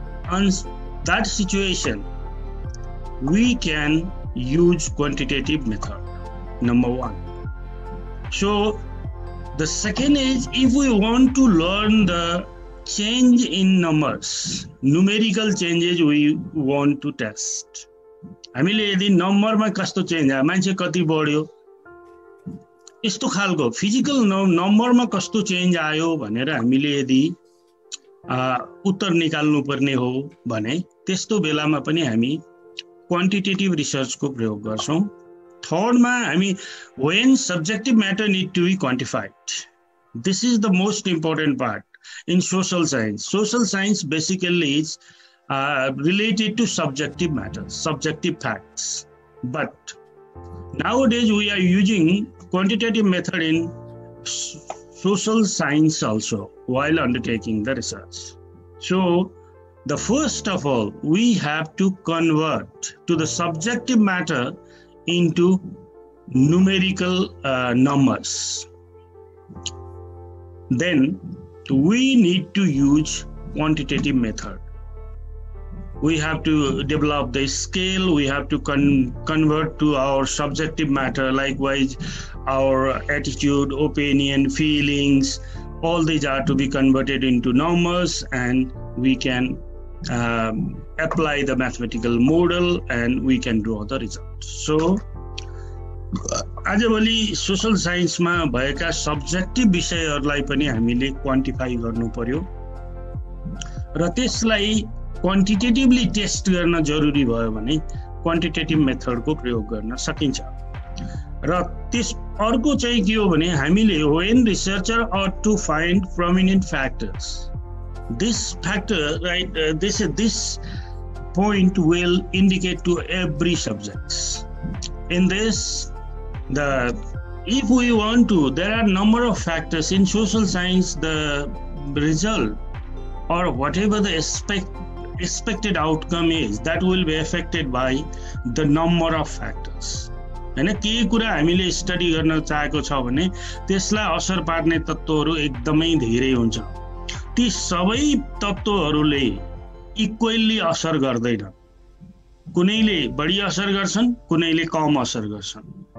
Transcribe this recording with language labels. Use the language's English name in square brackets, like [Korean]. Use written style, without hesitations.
[English] On that situation, we can use quantitative method, number one. So the second is, if we want to learn the change in numbers, numerical changes we want to test. [Nepali] हामीले यदि नम्बरमा कस्तो change आयो, मान्छे कति बढ्यो, यस्तो खालको फिजिकल नम्बरमा कस्तो चेन्ज आयो भनेर हामीले यदि उत्तर निकाल्नु पर्ने हो भने त्यस्तो बेलामा पनि हामी क्वान्टिटेटिभ रिसर्चको प्रयोग गर्छौँ। थर्डमा हामी [English] when subjective matter need to be quantified, this is the most important part in social science. Social science basically is related to subjective matters, subjective facts, but nowadays we are using quantitative method in social science also while undertaking the research. So the first of all, we have to convert to the subjective matter into numerical numbers. Then we need to use quantitative method. We have to develop the scale, we have to convert to our subjective matter, likewise our attitude, opinion, feelings, all these are to be converted into numbers, and we can apply the mathematical model and we can draw the result. [Nepali] So आजभोलि social साइन्समा भएका subjective विषयहरूलाई पनि हामीले quantify गर्नु पर्यो र त्यसलाई quantitatively test गर्न जरुरी भयो भने क्वान्टिटेटिभ मेथडको प्रयोग गर्न सकिन्छ। र त्यस अर्को चाहिँ के हो भने हामीले [English] when researcher ought to find prominent factors, this factor, right, this point will indicate to every subjects. In this, if we want to, there are number of factors in social science. The result or whatever the expected outcome is, that will be affected by the number of factors. [Nepali] हैन, के कुरा हामीले study गर्न चाहेको छ भने त्यसलाई असर पार्ने तत्त्वहरू एकदमै धेरै हुन्छ। ती सबै तत्त्वहरूले इक्वली असर गर्दैन, कुनैले बढी असर गर्छन्, कुनैले कम असर गर्छन्।